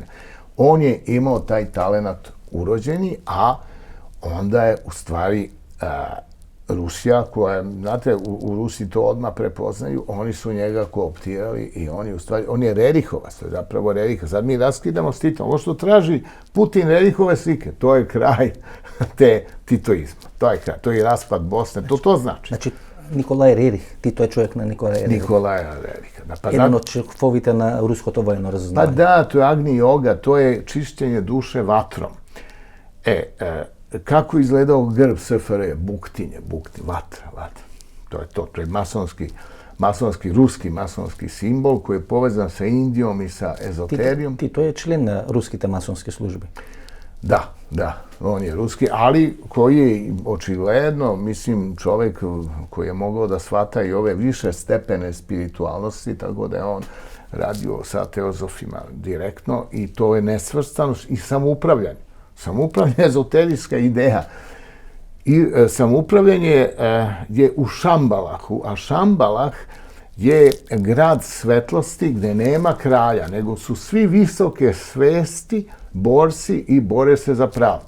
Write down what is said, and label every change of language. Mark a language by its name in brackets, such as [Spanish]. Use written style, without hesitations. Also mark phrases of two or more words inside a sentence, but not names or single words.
[Serbian] On je imao taj talent urođeni, a onda je u stvari Rusija, koja, znate, u Rusiji to odmah prepoznaju, oni su njega kooptirali i on je Rerihovac, to je zapravo Rerihovac. Sad mi raskidamo s Titom. Ovo što traži Putin Rerihove slike, to je kraj te titoizma. To je kraj, to je raspad Bosne, to znači. [Macedonian] Значи, Николај Рерих, Тито е човек на Николај Рерих. [Serbian] Nikolaja Reriha. [Macedonian] Еден од шефовите на руското војно [Serbian] Pa [Macedonian] разузнавање. [Serbian] da, to je Agni Yoga, to je čišćenje duše vatrom. Kako izgledao grb SFRJ? Buktin, vatra. To je to je ruski masonski simbol koji je povezan sa Indijom i sa ezoterijom. [Macedonian] Тито е член на руските масонски служби. [Serbian] Da. On je ruski, ali koji je očigledno, mislim, čovek koji je mogao da shvata i ove više stepene spiritualnosti, tako da je on radio sa teozofima direktno i to je nesvrstanost i samoupravljanje. Samoupravljanje je ezoterijska ideja. I samoupravljanje je u Šambalahu, a Šambalah je grad svetlosti gde nema kralja, nego su svi visoke svesti, borci i bore se za pravdu.